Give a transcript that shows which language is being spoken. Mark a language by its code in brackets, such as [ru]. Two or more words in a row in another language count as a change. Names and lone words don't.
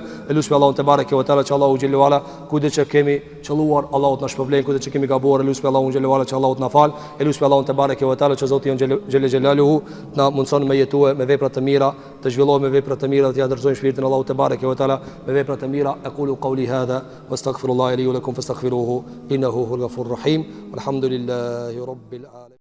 [sq] Lutem Allahun [ar] تبارك وتعالى [sq] që Allahu [ar] جل وعلا [sq] kudo që kemi qelluar, Allahu na shpërblen, kudo që kemi gabuar, lutem Allahun [ar] جل وعلا [sq] që Allahu na fal. Lutem Allahun [ar] تبارك وتعالى [sq] që Zoti on [ar] جل جلاله [sq] na mundson me jetue me vepra të mira, të zhvillohemi me vepra të mira, të ndërtojmë shpirtin Allahu [ar] تبارك وتعالى [sq] me vepra të mira. [ar] أقول قولي هذا وأستغفر الله لي ولكم فاستغفروه إنه هو الغفور الرحيم. الحمد لله رب العالمين.